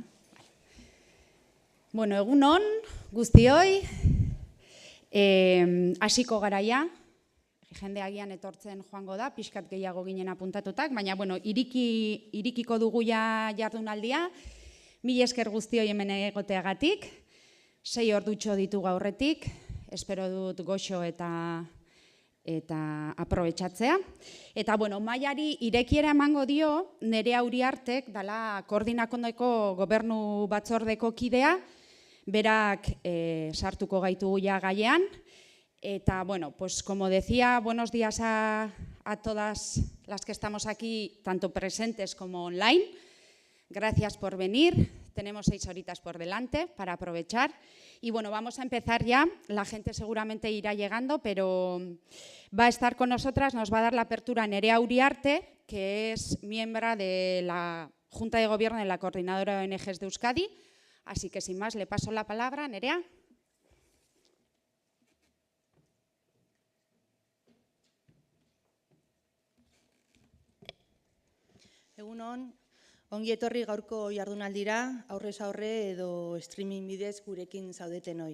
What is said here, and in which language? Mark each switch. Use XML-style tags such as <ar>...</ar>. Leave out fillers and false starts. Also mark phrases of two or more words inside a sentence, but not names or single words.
<eu>Bueno, egunon, guztioi, hasiko garaia, jende agian etortzen joango da, pixkat gehiago ginen apuntatutak, baina, bueno, irikiko dugu ja jardunaldia, mila esker guztioi hemen egoteagatik, 6 ordutxo ditugu aurretik, espero dut goxo eta aprobetxatzea. Eta, bueno, maiari irekiera emango dio, Nerea Uriartek, dala Koordinakondeko Gobernu Batzordeko kidea, berak sartuko gaitu ja gaiean. Eta, bueno,</eu> <es>pues como decía, buenos días a todas las que estamos aquí, tanto presentes como online. Gracias por venir. Tenemos 6 horitas por delante para aprovechar. Y bueno, vamos a empezar ya. La gente seguramente irá llegando, pero va a estar con nosotras, nos va a dar la apertura Nerea Uriarte, que es miembro de la Junta de Gobierno de la Coordinadora de ONGs de Euskadi. Así que sin más, le paso la palabra. Nerea.</es> <eu>Egunon, ongi etorri gaurko jardunaldira, aurrez aurre edo streaming bidez gurekin zaudetenoi.</eu>